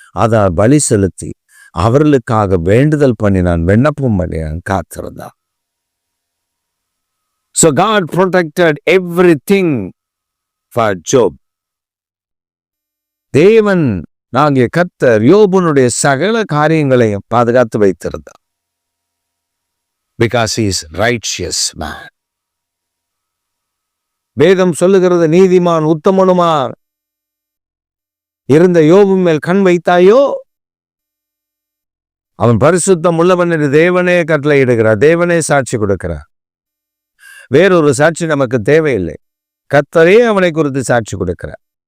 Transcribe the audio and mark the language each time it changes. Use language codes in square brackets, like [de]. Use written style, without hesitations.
[ta] அதான் பலி செலுத்தி அவர்களுக்காக வேண்டுதல் பண்ணினான், விண்ணப்பம் பண்ணினான், காத்திருந்தான். [en] So God protected everything for Job. [ta] தேவன் நாகிய கர்த்தர் யோபுனுடைய சகல காரியங்களையும் பாதுகாத்து வைத்திருந்தார். [en] Because he is righteous man. [ta] வேதம் சொல்லுகிறது, நீதிமான் உத்தமனுமா இருந்த யோபு மேல் கண் வைத்தாயோ? அவன் பரிசுத்தம் உள்ளவன் என்று தேவனே கட்டளையிடுகிறார், தேவனே சாட்சி கொடுக்கிறார். வேறொரு சாட்சி நமக்கு தேவையில்லை. கர்த்தரே அவனை குறித்து சாட்சி கொடுக்கிறார்.